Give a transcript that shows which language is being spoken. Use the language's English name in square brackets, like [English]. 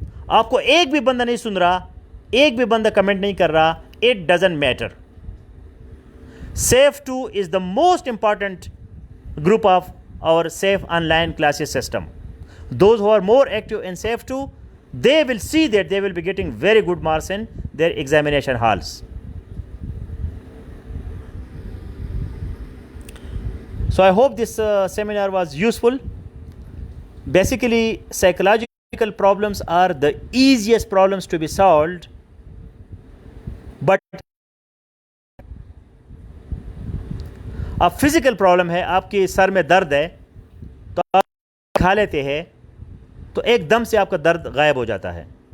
[Hindi] आपको एक भी बंदा नहीं सुन रहा, एक भी बंदा कमेंट नहीं कर रहा, [English] it doesn't matter. SAFE 2 is the most important group of our SAFE online classes system. Those who are more active in SAFE 2, they will see that they will be getting very good marks in their examination halls. So I hope this seminar was useful. Basically, psychological problems are the easiest problems to be solved, but [Hindi] अब physical problem है, आपके sir में दर्द है तो आप खा लेते हैं तो एकदम से आपका दर्द गायब हो जाता है.